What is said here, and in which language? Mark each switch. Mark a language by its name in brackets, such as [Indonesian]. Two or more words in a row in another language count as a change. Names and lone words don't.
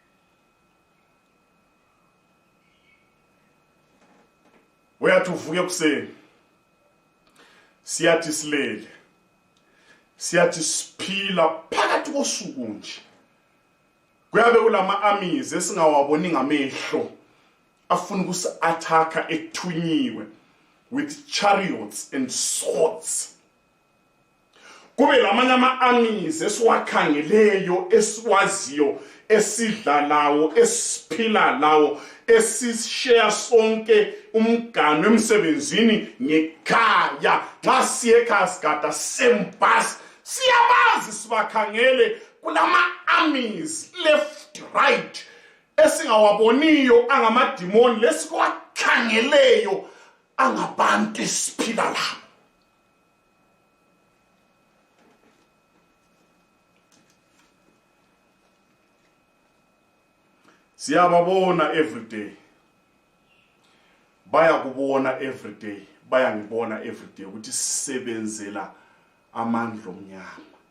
[North Ndebele] Uyathi uvuke ekuseni siyathi silele, siyathi siphila phakathi kosuku nje, kuyabe kulama-armies esingawaboni ngamehlo afuna ukusi-athaka ethunyiwe [English] with chariots and swords. [North Ndebele] Kube lamanye ama-armies esiwakhangeleyo, esiwaziyo, esidla lawo, esiphila lawo, esishare sonke umgano emsebenzini ngekhaya, nxa siye ekhaya sigada sembhasi, siyabazi sibakhangele kulama-armies [English] left, right [North Ndebele] esingawaboniyo angamadimoni, lesikuwakhangeleyo angabantu esiphila labo. Siyababona [English] every day, [North Ndebele] bayakubona [English] every day, [North Ndebele] bayangibona [English] every day [North Ndebele] ukuthi sisebenzela amandla omnyama